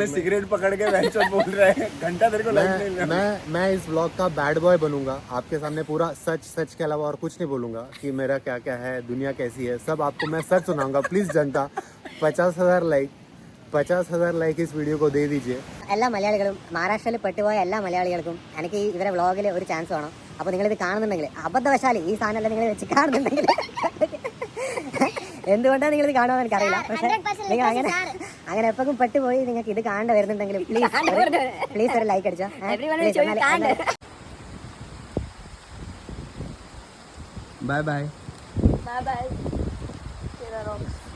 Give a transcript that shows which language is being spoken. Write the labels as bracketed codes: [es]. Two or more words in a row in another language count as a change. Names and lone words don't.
[hi] सिगरेट पकड़ के बेंचर बोल रहे हैं, घंटा तेरे को मैं इस ब्लॉग का [en] bad boy [hi] बनूंगा। आपके सामने पूरा सच के अलावा और कुछ नहीं बोलूंगा कि मेरा क्या क्या है, दुनिया कैसी है, सब आपको मैं सच सुनाऊंगा। प्लीज़ जनता 50,000 लाइक इस വീഡിയോ को दे दीजिए। [ml] എല്ലാ മലയാളികളും മഹാരാഷ്ട്രയിൽ പെട്ടുപോയ എല്ലാ മലയാളികൾക്കും എനിക്ക് ഇവരെ വ്ളോഗിൽ ഒരു ചാൻസ് വേണം. അപ്പോൾ നിങ്ങളിത് കാണുന്നുണ്ടെങ്കിൽ അബദ്ധവശാൽ ഈ സാധനമെല്ലാം നിങ്ങൾ വെച്ച് കാണുന്നുണ്ടെങ്കിൽ എന്തുകൊണ്ടാണ് നിങ്ങളിത് കാണുമെന്ന് എനിക്കറിയില്ല. പക്ഷേ നിങ്ങൾ അങ്ങനെ എപ്പോഴും പെട്ടുപോയി നിങ്ങൾക്ക് ഇത് കാണേണ്ട വരുന്നുണ്ടെങ്കിൽ പ്ലീസ് ഒരു ലൈക്ക് അടിച്ചോ. [en] bye bye. bye bye Chera rocks.